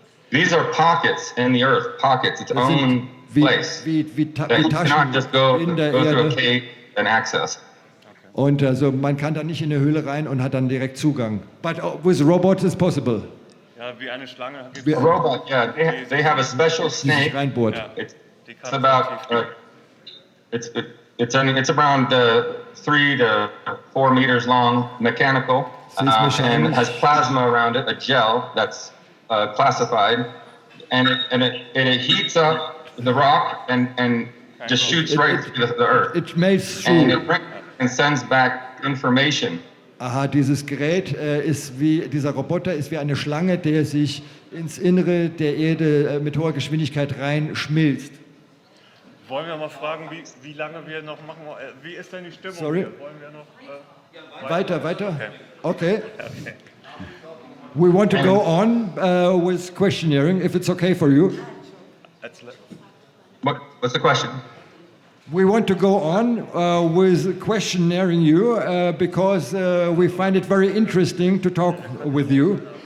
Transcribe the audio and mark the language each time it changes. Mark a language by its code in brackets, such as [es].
[en] These are pockets in the earth, pockets, its own place. [de] Wie [en] that you cannot just go [de] in der [en] through a [de] Erde. [en] cave and access. [de] Und also man kann da nicht in eine Höhle rein und hat dann direkt Zugang. [en] But with robots it's possible. [de] Ja, wie eine Schlange. [en] A robot, yeah, they have a special snake. [de] Reinbohrt. Ja. [en] It's about it's around 3 to 4 meters long, mechanical, and has plasma around it, a gel that's classified, and it heats up the rock and just shoots right through the earth. It melts through. And it brings and sends back information. [de] Aha, dieses Gerät dieser Roboter ist wie eine Schlange, der sich ins Innere der Erde mit hoher Geschwindigkeit reinschmilzt. Wollen wir mal fragen, wie lange wir noch machen? Wie ist denn die Stimmung? [en] Sorry? [de] Hier? Wollen wir noch Weiter? Okay. [en] We want to go on with questionnaire, if it's okay for you. What's the question? We want to go on with questionnaire you because we find it very interesting to talk with you.